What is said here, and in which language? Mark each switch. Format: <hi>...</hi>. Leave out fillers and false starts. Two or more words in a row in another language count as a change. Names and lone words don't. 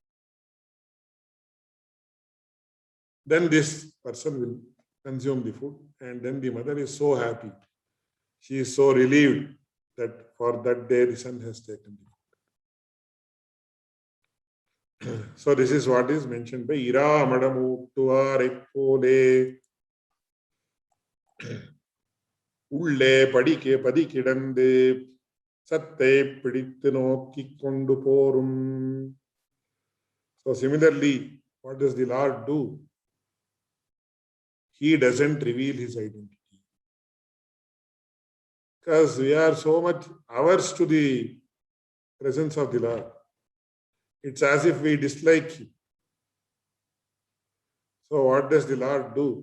<en>Then this person will consume the food and then the mother is so happy. She is so relieved that for that day the son has taken the food. So this is what is mentioned by Ira Madamu Tuarekole Ulle Padike Padikidande Satte Pidittu Nokki Kondu Porum. So similarly, what does the Lord do? He doesn't reveal his identity. Because we are so much averse to the presence of the Lord. It's as if we dislike him. So what does the Lord do?</en>